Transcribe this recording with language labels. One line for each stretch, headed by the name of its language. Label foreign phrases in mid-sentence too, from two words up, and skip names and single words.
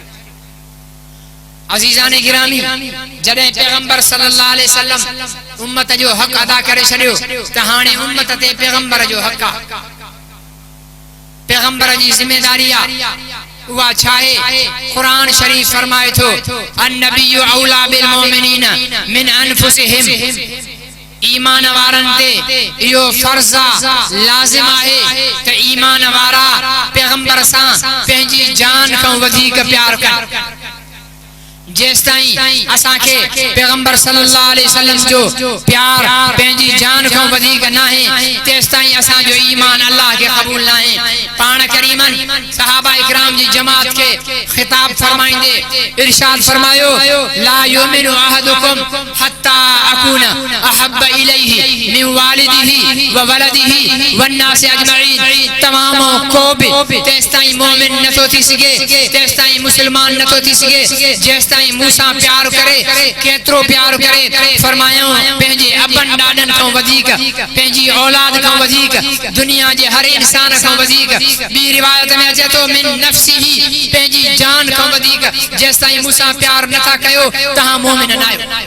Sindhi: अजीजान गिरामी, जॾहिं पैगंबर
Arabic: صلى الله عليه وسلم
Sindhi: उम्मत जो हक़ अदा करे छॾियो त हाणे उम्मत ते पैगंबर जो हक़ आहे। पैगंबर जी जिम्मेदारी आहे उहा छा आहे? क़ुरान शरीफ फरमाए थो
Arabic: النبي أولى بالمؤمنين من أنفسهم.
Sindhi: ईमान वारनि ते इहो फर्ज़ आहे, लाज़िम आहे त ईमान वारा पैगंबर सां पंहिंजी जान खां वधीक प्यार कनि। जेसिताईं असांखे पैगंबर
Arabic: صلى الله عليه وسلم
Sindhi: जो प्यार पंहिंजी जान खां वधीक नाहे, तेसिताईं असांजो ईमान अल्लाह के क़बूल नाहे। पाण करीमन सहाबा इकराम जी जमात के खिताब फरमाइंदे इरशाद फरमायो
Arabic: لا يؤمن أحدكم حتى أكون أحب إليه من والده وولده والناس أجمعين.
Sindhi: तमामो को भी तेसिताईं मोमिन नथो थी सघे, तेसिताईं मुसलमान नथो थी सघे जेसिताईं जेसिताईं मूंसां प्यार करे केतिरो प्यार करे फरमायो पंहिंजे अबन ॾाॾनि खां वधीक पंहिंजी औलाद खां वधीक दुनिया जे हर इंसान खां वधीक ॿी रिवायत में अचे थो
Arabic: من نفسه
Sindhi: पंहिंजी जान खां वधीक जेसिताईं मूंसां प्यार नथा कयो तव्हां मोमिन न आहियो।